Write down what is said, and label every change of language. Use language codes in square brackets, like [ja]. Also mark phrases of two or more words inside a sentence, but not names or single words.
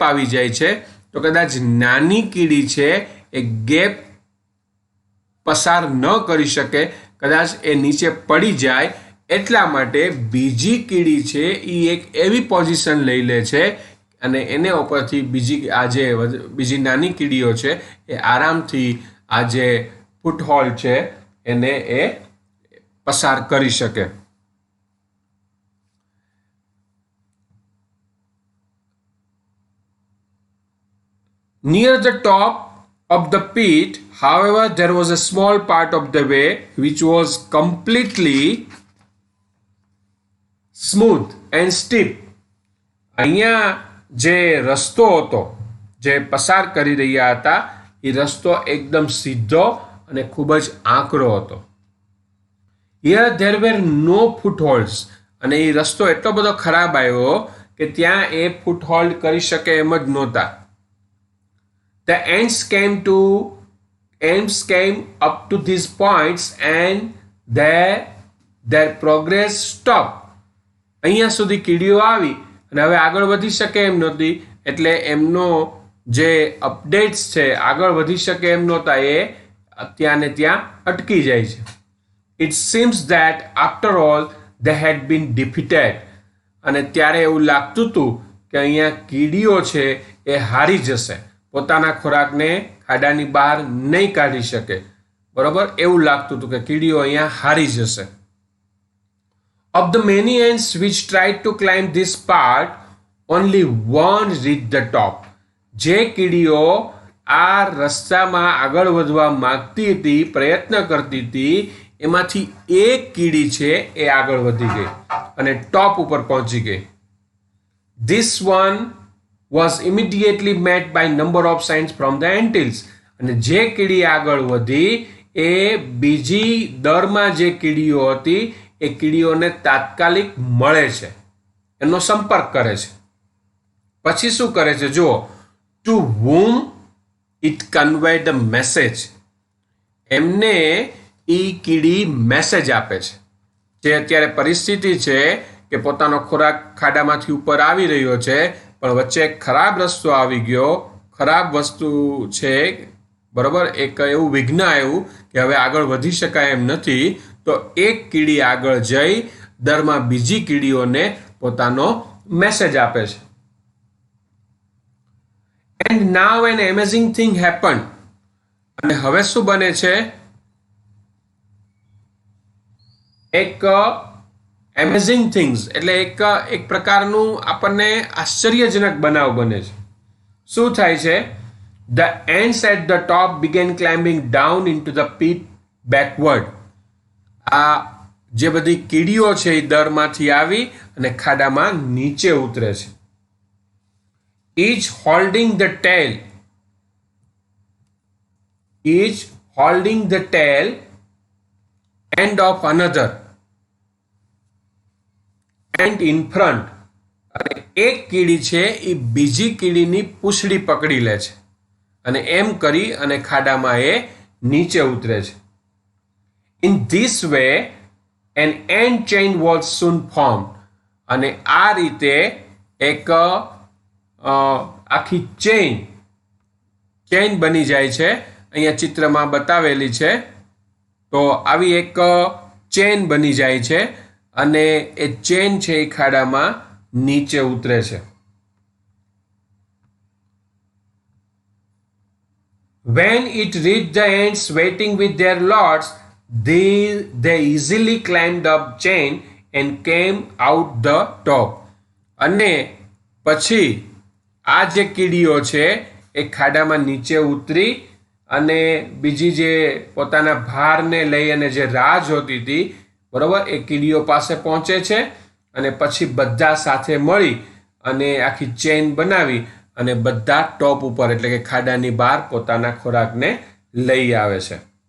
[gu] આવી જાય છે, તો કદાચ નાની કીડી છે એ ગેપ પસાર ન કરી શકે, કદાચ એ નીચે પડી જાય, એટલા માટે બીજી કીડી છે એ એક એવી પોઝિશન લઈ લે છે અને એને ઉપરથી બીજી નાની કીડીઓ છે એ આરામથી આ જે ફૂટહોલ્ડ છે એને એ પસાર કરી શકે. [en] Near the top of the pit, however, there was a small part of the way which was completely smooth and steep. [gu] અહીંયા જે રસ્તો હતો, જે પસાર કરી રહ્યા હતા, એ રસ્તો એકદમ સીધો અને ખૂબ જ આંકડો હતો. [en] Here there were no footholds, [gu] અને એ રસ્તો એટલો બધો ખરાબ આવ્યો કે ત્યાં એ ફૂટહોલ્ડ કરી શકે એમ જ નહોતા. [en] The ants came up to these points and their progress stopped. [gu] અહીંયા સુધી કીડીઓ આવી અને હવે આગળ વધી શકે એમ નહોતી, એટલે એમનો જે અપડેટ્સ છે આગળ વધી શકે એમ નહોતા, એ ત્યાં ને ત્યાં અટકી જાય છે. [en] It seems that after all they had been defeated. [gu] અને ત્યારે એવું લાગતું હતું કે અહીંયા કીડીઓ છે એ હારી જશે, પોતાના ખોરાકને ખાડાની બહાર નહીં કાઢી શકે. બરોબર, એવું લાગતું હતું કે કીડીઓ અહીંયા હારી જશે. [en] Of the many ants which tried to climb this part, only one reached the top. [gu] જે કીડીઓ આ રસ્તામાં આગળ વધવા માંગતી હતી, પ્રયત્ન કરતી હતી, એમાંથી એક કીડી છે એ આગળ વધી ગઈ અને ટોપ ઉપર પહોંચી ગઈ. [en] This one was immediately met by number of signs from the anthill. [gu] અને જે કીડી આગળ વધી એ બીજી દરમાં જે કીડીઓ હતી એ કીડીઓને તાત્કાલિક મળે છે, એનો સંપર્ક કરે છે. પછી શું કરે છે જુઓ, [en] to whom it conveyed the message. [gu] એમને એ કીડી મેસેજ આપે છે. જે અત્યારે પરિસ્થિતિ છે કે પોતાનો ખોરાક ખાડામાંથી ઉપર આવી રહ્યો છે, પણ વચ્ચે એક ખરાબ રસ્તો આવી ગયો, ખરાબ વસ્તુ છે, બરોબર, એક એવું વિઘ્ન આવ્યું કે હવે આગળ વધી શકાય એમ નથી, તો એક કીડી આગળ જઈ દરમાં બીજી કીડીઓને પોતાનો મેસેજ આપે છે. [en] And now an amazing thing happened. [gu] અને હવે શું બને છે, એક [en] amazing things [gu] એટલે એક પ્રકારનું આપણને આશ્ચર્યજનક બનાવ બને છે. શું થાય છે? [en] The ants at the top began climbing down into the pit backward. [gu] આ જે બધી કીડીઓ છે એ દરમાંથી આવી અને ખાડામાં નીચે ઉતરે છે. [en] Each holding the tail end of another and in front. [gu] અને એક કીડી છે એ બીજી કીડીની પૂંછડી પકડી લે છે અને એમ કરી અને ખાડામાં એ નીચે ઉતરે છે. [en] In this way an ant chain was soon formed. [gu] અને આ રીતે એક આખી ચેઇન બની જાય છે. અહીંયા ચિત્રમાં બતાવેલી છે. તો આવી એક ચેન બની જાય છે અને એ ચેન છે એ ખાડામાં નીચે ઉતરે છે. [en] When it reached the ants waiting with their loads, they easily climbed up chain and came out the top. [gu] અને પછી આ જે કીડીઓ છે એ ખાડામાં નીચે ઉતરી અને બીજી જે પોતાના ભારને લઈ અને જે રાહ જોતી હતી, બરોબર, એ કીડીઓ પાસે પહોંચે છે અને પછી બધા સાથે મળી અને આખી ચેન બનાવી અને બધા ટોપ ઉપર એટલે કે ખાડાની બહાર પોતાના ખોરાકને લઈ આવે છે.